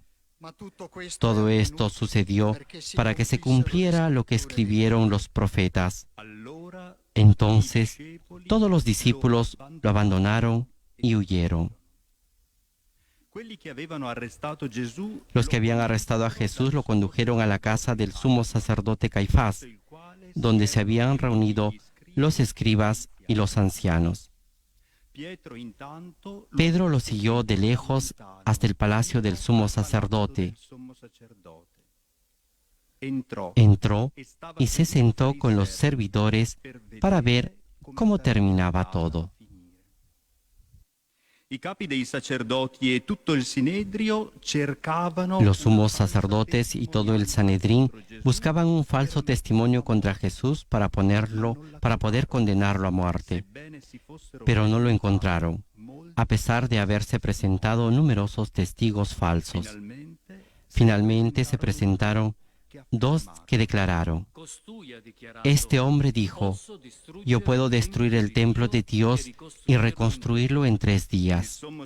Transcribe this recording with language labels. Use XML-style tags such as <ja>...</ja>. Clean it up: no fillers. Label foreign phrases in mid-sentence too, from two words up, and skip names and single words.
<es>Todo esto sucedió para que se cumpliera lo que escribieron los profetas.</es> <it>allora</it> <es>Entonces todos los discípulos lo abandonaron y huyeron.</es> <it>quelli che avevano arrestato Gesù,</it> <es>Los que habían arrestado a Jesús lo condujeron a la casa del sumo sacerdote Caifás, donde se habían reunido los escribas y los ancianos.</es> <it>Pietro intanto</it> <es>Pedro lo siguió de lejos hasta el palacio del sumo sacerdote. Entró y se sentó con los servidores para ver cómo terminaba todo.</es> <it>I capi dei sacerdoti e tutto il sinedrio cercavano</it> <es>Los sumos sacerdotes y todo el Sanedrín buscaban un falso testimonio contra Jesús para poder condenarlo a muerte, pero no lo encontraron, a pesar de haberse presentado numerosos testigos falsos. Finalmente se presentaron dos que declararon: Este hombre dijo: Yo puedo destruir el templo de Dios y reconstruirlo en 3 días.</es>